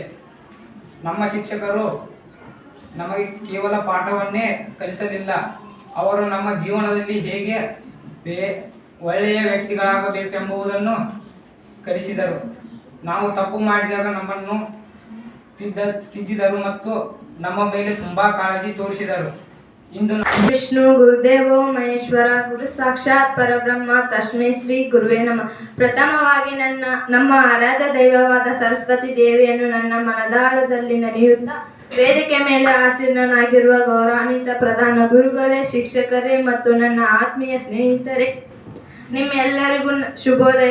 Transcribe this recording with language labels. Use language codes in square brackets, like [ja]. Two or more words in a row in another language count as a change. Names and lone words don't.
[kn] ನಮ್ಮ ಶಿಕ್ಷಕರು ನಮಗೆ ಕೇವಲ ಪಾಠವನ್ನೇ ಕಲಿಸಲಿಲ್ಲ, ಅವರು ನಮ್ಮ ಜೀವನದಲ್ಲಿ ಹೇಗೆ ಒಳ್ಳೆಯ ವ್ಯಕ್ತಿಗಳಾಗಬೇಕೆಂಬುದನ್ನು ಕಲಿಸಿದರು. ನಾವು ತಪ್ಪು ಮಾಡಿದಾಗ ನಮ್ಮನ್ನು ತಿದ್ದಿದರು ಮತ್ತು ನಮ್ಮ ಮೇಲೆ ತುಂಬ ಕಾಳಜಿ ತೋರಿಸಿದರು. ಇಂದು [sa] ವಿಷ್ಣು ಗುರುದೇವೋ ಮಹೇಶ್ವರ ಗುರು ಸಾಕ್ಷಾತ್ ಪರಬ್ರಹ್ಮ ತಸ್ಮೈ ಶ್ರೀ ಗುರುವೇ ನಮಃ. [kn] ಪ್ರಥಮವಾಗಿ ನಮ್ಮ ಆರಾಧ್ಯ ದೈವವಾದ ಸರಸ್ವತಿ ದೇವಿಯನ್ನು ನನ್ನ ಮನದಾಳದಲ್ಲಿ ನೆನೆಯುತ್ತಾ, ವೇದಿಕೆ ಮೇಲೆ ಆಸೀನನಾಗಿರುವ ಗೌರವಾನ್ವಿತ ಪ್ರಧಾನ ಗುರುಗಳೇ, ಶಿಕ್ಷಕರೇ ಮತ್ತು ನನ್ನ ಆತ್ಮೀಯ ಸ್ನೇಹಿತರೆ, ನಿಮ್ಮೆಲ್ಲರಿಗೂ ಶುಭೋದಯ.